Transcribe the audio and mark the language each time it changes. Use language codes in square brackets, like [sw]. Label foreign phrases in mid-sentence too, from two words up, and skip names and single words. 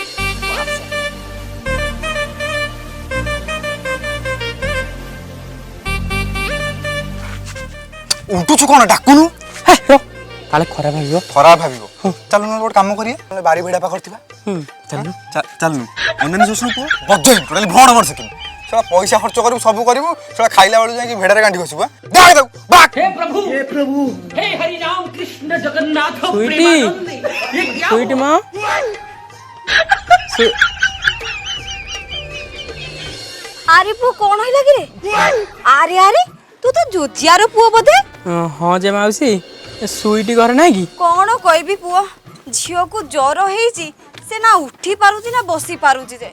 [or] ଉଠୁଛୁ କଣ ଡାକୁନୁ? କାଳେ ଖରାପ ଭାବିବ। ଖରାପ ଭାବିବ। ଚାଲୁନୁ ଗୋଟେ କାମ କରିବା, ବାରି ଭିଡ଼ା ପାଖରେ ଥିବା। ଚାଲୁନୁ ଅନାନୀ ଶ୍ୱଶୁର ପୁଅ ବଜେଇ ଟୋଟାଲି ଭଣ ମର ସେକିନି, ସେଟା ପଇସା ଖର୍ଚ୍ଚ କରିବୁ, ସବୁ କରିବୁ, ସେଟା ଖାଇଲା ବେଳକୁ ଯାଇକି ଭେଡ଼ାରେ ଗାଣ୍ଡି ଖସିବୁ। [hi] हे प्रभु हे हरि राम कृष्ण जगन्नाथ सुईटी। प्रेमानंद, ये क्या [or] ସୁଇଟି ମା ଆରେ ପୁଅ କଣ ହେଲା କି ରେ? ଆରେ ଆରେ ତୁ ତ ଜୋଜିଆର ପୁଅ ବୋଧେ? ହଁ ଯେ ମାଉସୀ ସୁଇଟି ଘରେ ନାହିଁ କି? କଣ କହିବି ପୁଅ, ଝିଅକୁ ଜ୍ୱର ହେଇଛି, ସେ ନା ଉଠି ପାରୁଛି ନା ବସି ପାରୁଛି ଯେ।